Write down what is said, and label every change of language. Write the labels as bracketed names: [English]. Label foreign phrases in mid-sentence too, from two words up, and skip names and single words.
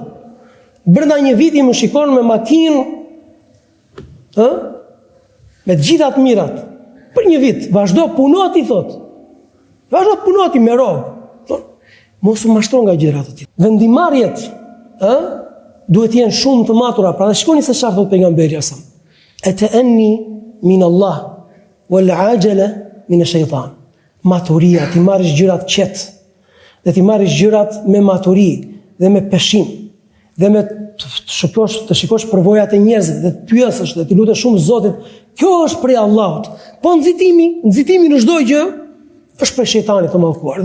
[Albanian] Brenda një viti më shikon me makinë, me të gjitha të mirat. Për një vit, vazhdo punoti, thot. Vazhdo punoti me robë. Mos u mashtron nga gjërat të tjera. Vendimarrjet, duhet jenë shumë të matura. Pra dhe shikoni se çfarë thot pejgamberi sa. [Arabic] التأني من الله والعجلة من الشيطان. [Albanian] Maturia, ti marrësh gjërat qetë, dhe ti marrësh gjërat me maturi dhe me peshim, dhe me të shikosh përvojat e njerëzve, dhe të pyesësh dhe të lutesh shumë Zotit, kjo është prej Allahut. Po nxitimi në çdo gjë është prej shejtanit të mallkuar.